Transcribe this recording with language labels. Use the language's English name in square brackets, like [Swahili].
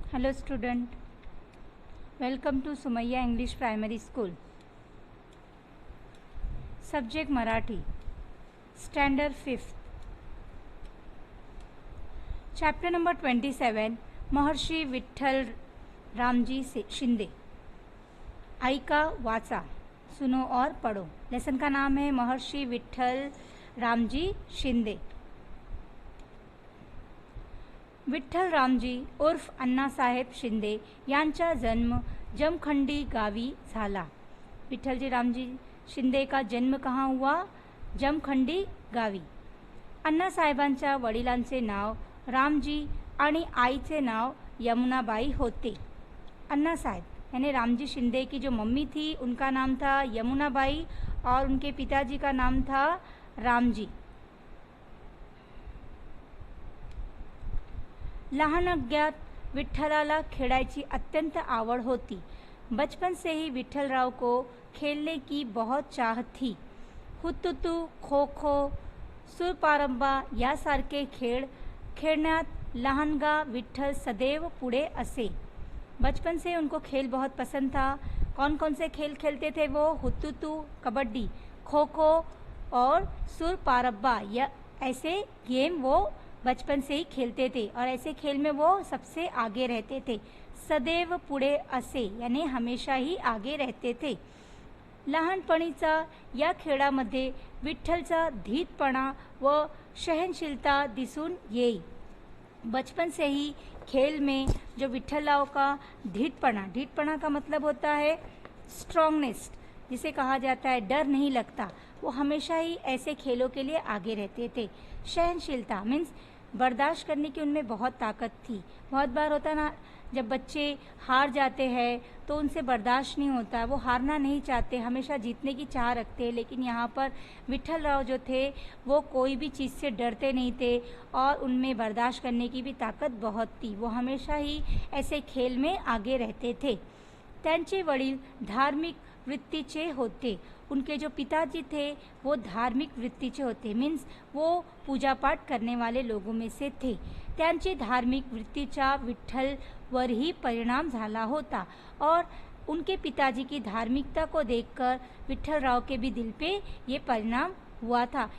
[English] Hello student, welcome to Sumaya English Primary School. Subject Marathi, Standard 5th. Chapter number 27, Maharshi Vitthal Ramji Shinde. [Marathi] ऐका वाचा, [Hindi] सुनो और पढ़ो. लेसन का नाम है महर्षि विठ्ठल रामजी शिंदे. [Marathi] विठ्ठल रामजी उर्फ अण्णासाहेब शिंदे यांचा जन्म जमखंडी गावी झाला. [Hindi] विठ्ठलजी रामजी शिंदे का जन्म कहाँ हुआ? [Marathi] जमखंडी गावी. अण्णासाहेबांच्या वडिलांचे नाव रामजी आणि आईचे नाव यमुनाबाई होते. [Hindi] अण्णासाहेब यानी रामजी शिंदे की जो मम्मी थी उनका नाम था यमुनाबाई और उनके पिताजी का नाम था रामजी. [Marathi] लहानग्यात विठ्ठलाला खेळायची अत्यंत आवड होती. [Hindi] बचपन से ही विठ्ठलराव को खेलने की बहुत चाह थी. [Marathi] हुतुतू, खो खो, सूरपारंबा यासारखे खेळ खेळण्यात लहानगा विठ्ठल सदैव पुढे असे. [Hindi] बचपन से उनको खेल बहुत पसंद था. कौन कौन से खेल खेलते थे वो? हुतुतू कबड्डी, खो खो और सूरपारंबा, या ऐसे गेम वो बचपन से ही खेलते थे और ऐसे खेल में वो सबसे आगे रहते थे. [Marathi] सदैव पुढे असे [Hindi] यानी हमेशा ही आगे रहते थे. [Marathi] लहानपणीचा या खेळामध्ये विठ्ठलचा धीटपणा व सहनशीलता दिसून येई. [Hindi] बचपन से ही खेल में जो विठ्ठलराव का ढीठपणा का मतलब होता है स्ट्रॉन्गनेस, जिसे कहा जाता है डर नहीं लगता, वो हमेशा ही ऐसे खेलों के लिए आगे रहते थे. सहनशीलता मीन्स बर्दाश्त करने की उनमें बहुत ताकत थी. बहुत बार होता ना, जब बच्चे हार जाते हैं तो उनसे बर्दाश्त नहीं होता, वो हारना नहीं चाहते, हमेशा जीतने की चाह रखते हैं. लेकिन यहाँ पर विठ्ठलराव जो थे वो कोई भी चीज़ से डरते नहीं थे और उनमें बर्दाश्त करने की भी ताकत बहुत थी. वो हमेशा ही ऐसे खेल में आगे रहते थे. [Marathi] त्यांचे वडील धार्मिक वृत्तीचे होते. [Hindi] उनके जो पिताजी थे वो [Marathi] धार्मिक वृत्तीचे होते, [Hindi] मीन्स वो पूजा पाठ करने वाले लोगों में से थे. [Marathi] त्यांचे धार्मिक वृत्तीचा विठ्ठलवर ही परिणाम झाला होता [Hindi] और उनके पिताजी की धार्मिकता को देखकर विठ्ठलराव के भी दिल पे ये परिणाम हुआ था.